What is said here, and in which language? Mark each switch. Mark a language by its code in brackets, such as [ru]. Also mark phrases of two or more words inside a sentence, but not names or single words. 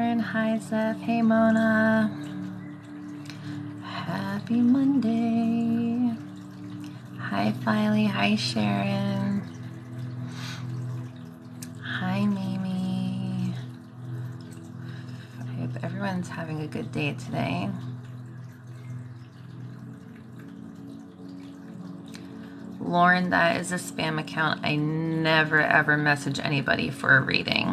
[en] Hi Zeph, hey Mona. Happy Monday. Hi Filey, hi Sharon. Hi Mimi. I hope everyone's having a good day today. Lauren, that is a spam account. I never ever message anybody for a reading.